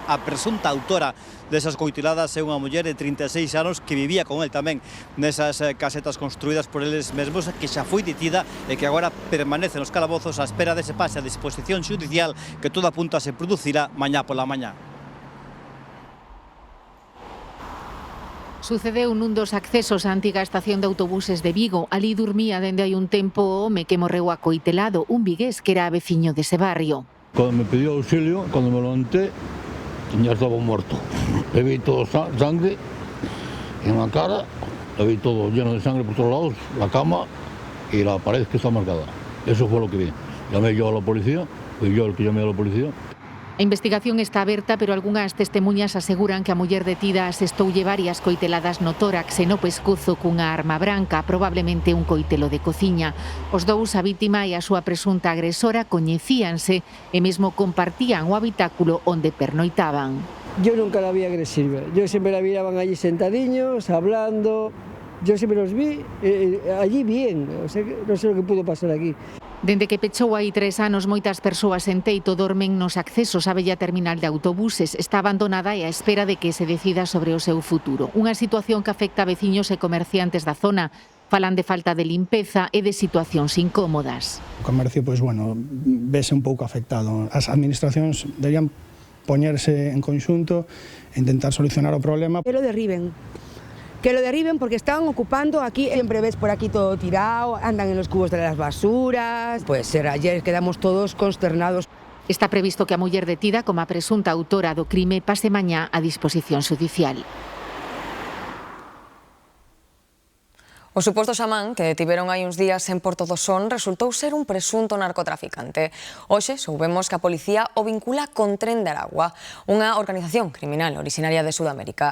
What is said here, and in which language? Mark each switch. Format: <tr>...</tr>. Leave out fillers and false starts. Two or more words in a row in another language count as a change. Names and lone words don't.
<gl>A presunta autora desas coiteladas é unha muller de 36 anos que vivía con el tamén nesas casetas construídas por eles mesmos, que xa foi detida e que agora permanece nos calabozos á espera dese pase a disposición xudicial que toda apunta se producirá mañá pola mañá. Sucedeu nun dos accesos á antiga estación de autobuses de Vigo. Ali dormía dende hai un tempo o home que morreu acoitelado, un vigués que era veciño dese barrio. Cando me pediu auxilio, cando me levanté,</gl> <es>ya estaba muerto. Le vi todo sangre en la cara, le vi todo lleno de sangre por todos lados, la cama y la pared que está marcada. Eso fue lo que vi. Llamé yo a la policía, fui yo el que llamé a la policía.</es> <gl>A investigación está aberta, pero algunhas testemuñas aseguran que a muller detida asestoulle varias coiteladas no tórax e no pescozo cunha arma branca, probablemente un coitelo de cociña. Os dous, a vítima e a súa presunta agresora, coñecíanse e mesmo compartían o habitáculo onde pernoitaban.</gl> <es>Yo nunca la vi agresiva. Yo siempre la miraban allí sentadiños, hablando. Yo siempre los vi allí bien. O sea, no sé lo que pudo pasar aquí.</es> <gl>Dende que pechou hai 3 anos, moitas persoas en teito dormen nos accesos á bella terminal de autobuses. Está abandonada e á espera de que se decida sobre o seu futuro. Unha situación que afecta a veciños e comerciantes da zona. Falan de falta de limpeza e de situacións incómodas. O comercio, pois, bueno, vese un pouco afectado. As administracións deberían poñerse en conxunto e intentar solucionar o problema.</gl> <es>Que lo derriben porque estaban ocupando aquí, siempre ves por aquí todo tirado, andan en los cubos de las basuras, pues ayer quedamos todos consternados.</es> <gl>Está previsto que a muller detida como a presunta autora do crime pase mañá a disposición judicial. O suposto xamán que detiveron hai uns días en Porto do Son resultou ser un presunto narcotraficante. Hoxe soubemos que a policía o vincula con Tren de Aragua, unha organización criminal originaria de Sudamérica.</gl>